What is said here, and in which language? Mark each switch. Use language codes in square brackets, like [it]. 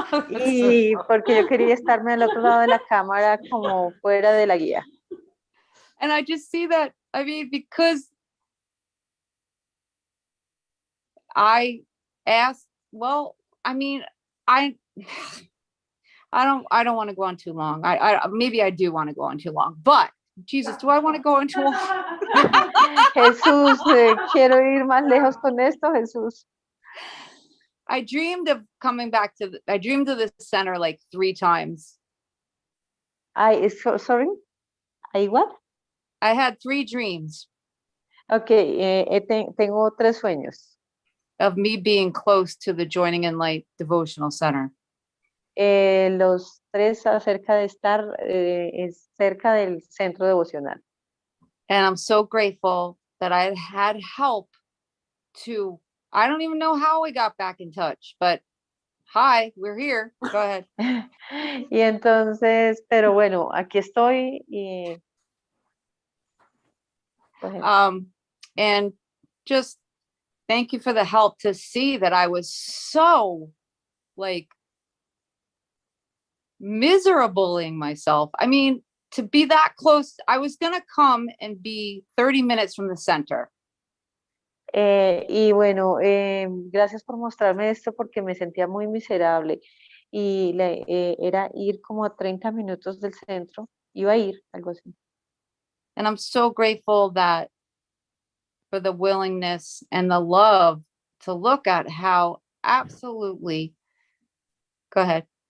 [es] Y porque yo quería estarme al otro lado de la cámara como fuera de la guía. [en] And I just see that, I mean, because I asked, well, I mean, I don't want to go on too long. Maybe I do want to go on too long, but Jesus, do I want to go on too long? [es] Jesús, quiero ir más lejos con esto, Jesús. [en] I dreamed of coming back to, I dreamed of this center like 3 times. Sorry, ¿I what? I had 3 dreams [es] Okay, tengo 3 sueños. [en] of me being close to the Joining in Light Devotional Center. [es] Los 3 acerca de estar cerca del centro devocional. [en] And I'm so grateful that I had help to, I don't even know how we got back in touch, but hi, we're here. Go ahead. [es] Y entonces, pero bueno, aquí estoy y [en] go ahead. And just thank you for the help to see that I was so like miserabling myself. I mean, to be that close, I was going to come and be 30 minutes from the center. [es] Y bueno, gracias por mostrarme esto porque me sentía muy miserable y era ir como a 30 minutos del centro, iba a ir, algo así. [en] And I'm so grateful that for the willingness and the love to look at how absolutely, go ahead.